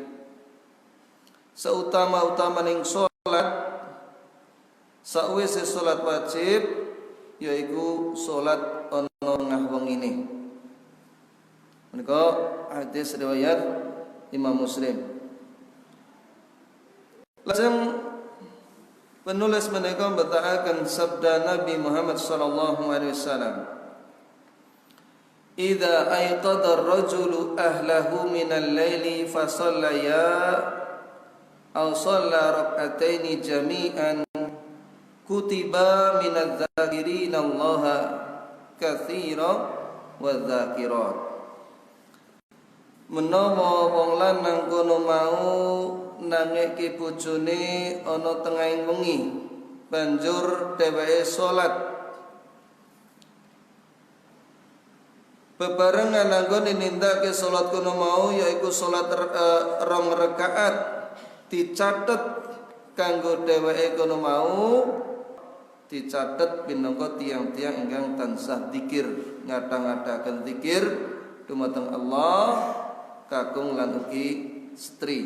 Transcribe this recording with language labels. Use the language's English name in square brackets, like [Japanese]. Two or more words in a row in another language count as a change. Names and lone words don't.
[Javanese] Sautama-utamaning salat sawise salat wajib yaiku salat ana tengah wengine. Menika hadis riwayat Imam Muslim. Lajeng penulis menika mbetahaken sabda Nabi Muhammad [Arabic] صلى الله عليه وسلم, "إذا أيقظ الرجل أهله من الليل فصليا أو صلى ركعتين جميعا كتب من الذاكرين الله كثيرا والذاكرات." [Javanese] Menawa wong lanang kono mau nangeki bojone ana tengahing wengi, banjur dheweke salat bebarengan anggone nindakake salat kono mau yaiku salat rong rakaat, dicatet kanggo dheweke kono mau dicatet minangka tiang-tiang ingkang tansah zikir, ngata-ngataken zikir dumateng Allah kakung lan ugi setri.